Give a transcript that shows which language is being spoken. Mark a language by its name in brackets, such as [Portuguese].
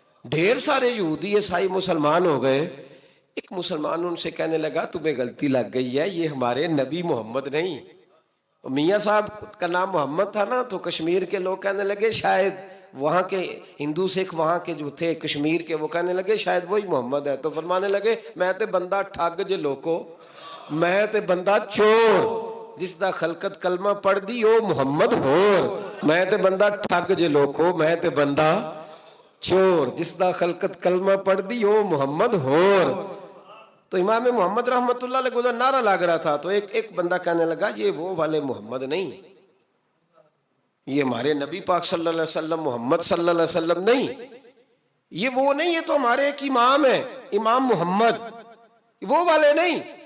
[Urdu] ڈھیر سارے یہودی عیسائی مسلمان ہو گئے. ایک مسلمان ان سے کہنے لگا تمہیں غلطی لگ گئی ہے، یہ ہمارے نبی محمد نہیں. میاں صاحب کا نام محمد تھا نا، تو کشمیر کے لوگ کہنے لگے شاید وہاں کے ہندو سکھ وہاں کے جو تھے کشمیر کے، وہ کہنے لگے شاید وہی محمد ہے. تو فرمانے لگے [Punjabi] میں تے بندہ ٹھگ جے لوکو، میں تے بندہ چور، جس دا خلقت کلمہ پڑھ دی او محمد ہو. میں تے بندہ ٹھگ جے لوکو، میں تے بندہ چور، جس دا خلقت کلمہ پڑھ دی او محمد ہو. [Urdu] تو امام محمد رحمت اللہ علیہ کو نعرہ لگ رہا تھا. تو ایک بندہ کہنے لگا یہ وہ والے محمد نہیں، یہ ہمارے نبی پاک صلی اللہ علیہ وسلم محمد صلی اللہ علیہ وسلم نہیں، یہ وہ نہیں، یہ تو ہمارے ایک امام ہیں امام محمد، وہ والے نہیں.